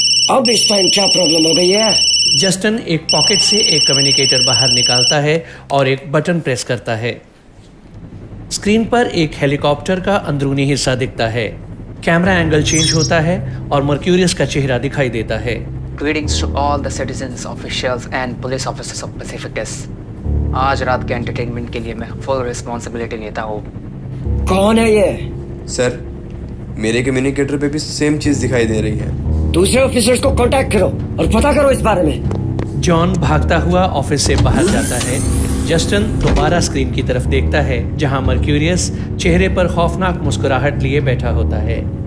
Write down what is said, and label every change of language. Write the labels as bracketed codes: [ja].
[hi] अब इस टाइम क्या प्रॉब्लम हो गई है? जस्टिन एक पॉकेट से एक कम्युनिकेटर बाहर निकालता है और एक बटन प्रेस करता है। स्क्रीन पर एक हेलीकॉप्टर का अंदरूनी हिस्सा दिखता है। कैमरा एंगल चेंज होता है और मर्क्यूरियस का चेहरा दिखाई देता है। [en] Greetings to all the citizens, officials and police officers of Pacificus. [hi] आज रात के एंटरटेनमेंट के लिए मैं फुल रिस्पॉन्सिबिलिटी लेता हूँ। कौन है ये? सर मेरे कम्युनिकेटर पे भी सेम चीज दिखाई दे रही है। दूसरे ऑफिसर्स को कांटेक्ट करो और पता करो इस बारे में। जॉन भागता हुआ ऑफिस से बाहर जाता है। जस्टिन दोबारा स्क्रीन की तरफ देखता है जहां मर्क्यूरियस चेहरे पर खौफनाक मुस्कुराहट लिए बैठा होता है।